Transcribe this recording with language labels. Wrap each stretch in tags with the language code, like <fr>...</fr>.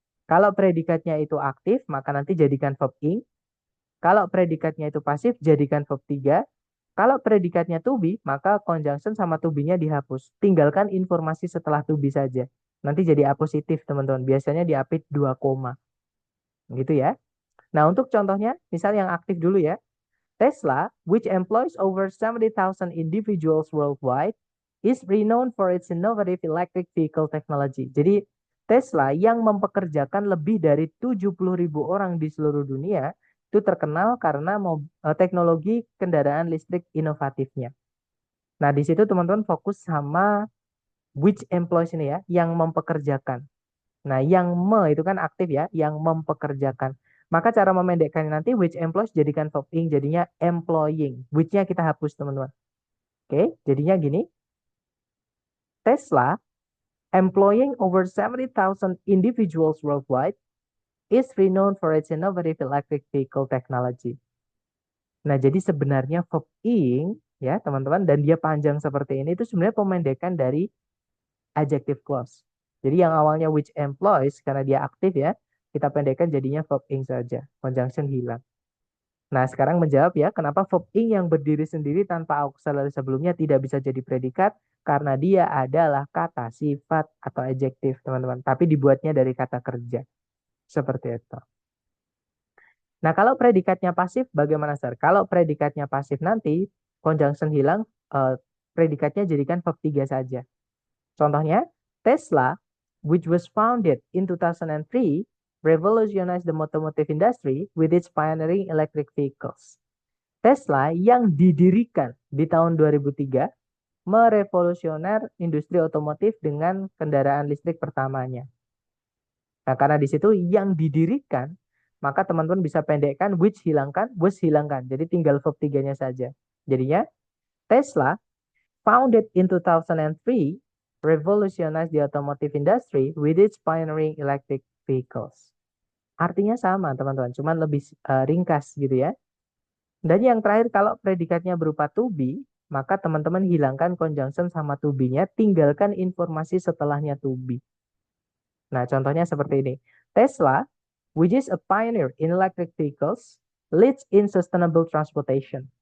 <id>Kalau predikatnya itu aktif, maka nanti jadikan verb ing. Kalau predikatnya itu pasif, jadikan verb 3. Kalau predikatnya to be, maka conjunction sama to be-nya dihapus. Tinggalkan informasi setelah to be saja. Nanti jadi apositif, teman-teman. Biasanya diapit 2 koma. Gitu ya. Nah, untuk contohnya, misal yang aktif dulu ya.</id> <en>Tesla, which employs over 70,000 individuals worldwide, is renowned for its innovative electric vehicle technology.</en> <id>Jadi, Tesla yang mempekerjakan lebih dari 70.000 orang di seluruh dunia, itu terkenal karena teknologi kendaraan listrik inovatifnya. Nah, di situ teman-teman fokus sama</id> <en>which employs</en> <id>ini ya, yang mempekerjakan. Nah, yang itu kan aktif ya, yang mempekerjakan. Maka cara memendekkannya nanti</id> <en>which employs</en> <id>jadikan verb ing, jadinya employing. Which-nya kita hapus, teman-teman. Oke, jadinya gini.</id> <en>Tesla, employing over 70,000 individuals worldwide, is renowned for its innovative electric vehicle technology.</en> <id>Nah, jadi sebenarnya verb ing, ya teman-teman, dan dia panjang seperti ini, itu sebenarnya pemendekan dari adjective clause. Jadi yang awalnya</id> <en>which employs,</en> <id>karena dia aktif ya, kita pendekkan jadinya verb ing saja. Conjunction hilang. Nah, sekarang menjawab ya, kenapa verb ing yang berdiri sendiri tanpa auxiliary sebelumnya tidak bisa jadi predikat? Karena dia adalah kata sifat atau adjektif, teman-teman. Tapi dibuatnya dari kata kerja. Seperti itu. Nah, kalau predikatnya pasif, bagaimana, Sir? Kalau predikatnya pasif nanti, conjunction hilang, predikatnya jadikan verb 3 saja. Contohnya,</id> <en>Tesla, which was founded in 2003, revolutionized the automotive industry with its pioneering electric vehicles.</en> <id>Tesla yang didirikan di tahun 2003 merevolusioner industri otomotif dengan kendaraan listrik pertamanya. Nah, karena di situ yang didirikan, maka teman-teman bisa pendekkan which hilangkan, was hilangkan. Jadi tinggal verb 3-nya saja. Jadinya</id> <en>Tesla founded in 2003 revolutionized the automotive industry with its pioneering electric vehicles.</en> <id>Artinya sama, teman-teman, cuman lebih ringkas gitu ya. Dan yang terakhir, kalau predikatnya berupa to be, maka teman-teman hilangkan conjunction sama to be-nya, tinggalkan informasi setelahnya to be. Nah, contohnya seperti ini.</id> <en>Tesla, which is a pioneer in electric vehicles, leads in sustainable transportation.</en>